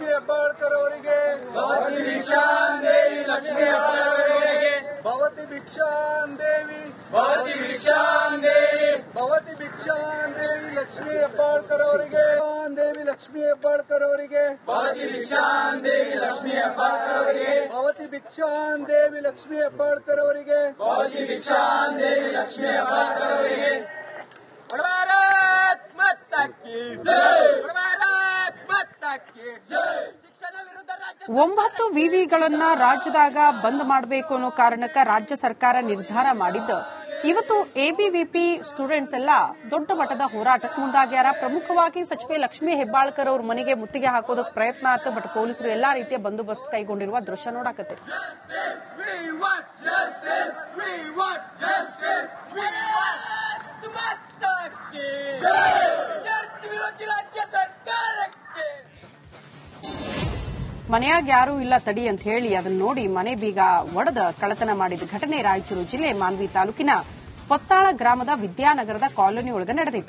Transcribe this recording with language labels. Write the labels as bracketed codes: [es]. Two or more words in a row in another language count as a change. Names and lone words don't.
[sa] ಹೆಬ್ಬಾಳ್ಕರ್ ಅವರಿಗೆ भवती भिक्षां देवी लक्ष्मी ಹೆಬ್ಬಾಳ್ಕರ್ ಅವರಿಗೆ भवती भिक्षां देवी भवती भिक्षां देवी भवती भिक्षां देवी लक्ष्मी ಹೆಬ್ಬಾಳ್ಕರ್ ಅವರಿಗೆ देवी लक्ष्मी ಹೆಬ್ಬಾಳ್ಕರ್ ಅವರಿಗೆ भवती भिक्षां देवी लक्ष्मी ಹೆಬ್ಬಾಳ್ಕರ್ ಅವರಿಗೆ भवती भिक्षां देवी लक्ष्मी ಹೆಬ್ಬಾಳ್ಕರ್ ಅವರಿಗೆ भवती भिक्षां देवी लक्ष्मी ಹೆಬ್ಬಾಳ್ಕರ್ ಅವರಿಗೆ [hi] भारत माता की जय भारत माता की जय. [kn] 9 ವಿವಿಗಳನ್ನ ರಾಜ್ಯದಾಗ ಬಂದ್ ಮಾಡಬೇಕು ಅನ್ನೋ ಕಾರಣಕ್ಕೆ ರಾಜ್ಯ ಸರ್ಕಾರ ನಿರ್ಧಾರ ಮಾಡಿದ್ದು. ಇವತ್ತು ಎಬಿವಿಪಿ ಸ್ಟೂಡೆಂಟ್ಸ್ ಎಲ್ಲ ದೊಡ್ಡ ಮಟ್ಟದ ಹೋರಾಟಕ್ಕೆ ಮುಂದಾಗ್ಯಾರ. ಪ್ರಮುಖವಾಗಿ ಸಚಿವೆ ಲಕ್ಷ್ಮೀ ಹೆಬ್ಬಾಳ್ಕರ್ ಅವ್ರ ಮನೆಗೆ ಮುತ್ತಿಗೆ ಹಾಕೋದಕ್ಕೆ ಪ್ರಯತ್ನ ಆಯ್ತು. ಬಟ್ ಪೊಲೀಸರು ಎಲ್ಲಾ ರೀತಿಯ ಬಂದೋಬಸ್ತ್ ಕೈಗೊಂಡಿರುವ ದೃಶ್ಯ ನೋಡಾಕತ್ತೀರಿ. ಮನೆಯಾಗ ಯಾರೂ ಇಲ್ಲ ತಡಿ ಅಂತ ಹೇಳಿ ಅದನ್ನ ನೋಡಿ ಮನೆ ಬೀಗ ಒಡೆದ ಕಳ್ಳತನ ಮಾಡಿದ ಘಟನೆ ರಾಯಚೂರು ಜಿಲ್ಲೆ ಮಾನ್ವಿ ತಾಲೂಕಿನ ಪೊತ್ತಾಳ ಗ್ರಾಮದ ವಿದ್ಯಾನಗರದ ಕಾಲೋನಿ ಒಳಗೆ ನಡೆದೈತಿ.